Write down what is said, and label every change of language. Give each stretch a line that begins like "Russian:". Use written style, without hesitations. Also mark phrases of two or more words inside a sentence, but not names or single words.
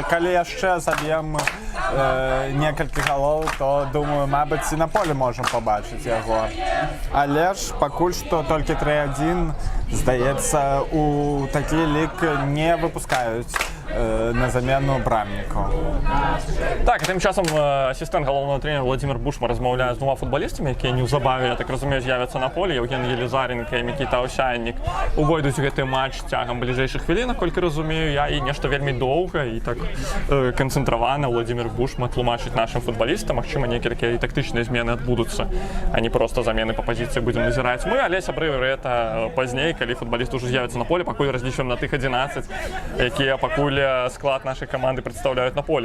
Belarusian: Калі яшчэ заб'ем некалькі галоў, то, думаю, мабыць, і на поле можам пабачыць яго. Але ж пакуль што толькі 3-1, здаецца, у такі лік не выпускаюць на замену Брамнику.
Ukrainian: Так, тим часом асістент головного тренера Владимир Бушма розмовляє з двома футболістами, які неўзабаве, я так розумію,
Belarusian: з'явяцца на полі. Євген Єлізаренко і Мікіта Овсяннік увойдуць у гэты матч цягам бліжэйшых хвілін, наколькі разумею я, і нешта вельмі доўга і так канцэнтравана Владимир Бушма тлумачыць нашим футболістам. Магчыма, нейкія такія і тактычныя змены адбудуцца, а не проста замены па пазіцыі будзем назіраць мы, але сябры гэта пазней, калі футболісты ўжо з'явяцца на полі, пакуль разлічваем на тых 11, якія пакуль склад нашай каманды прадстаўляюць на полі.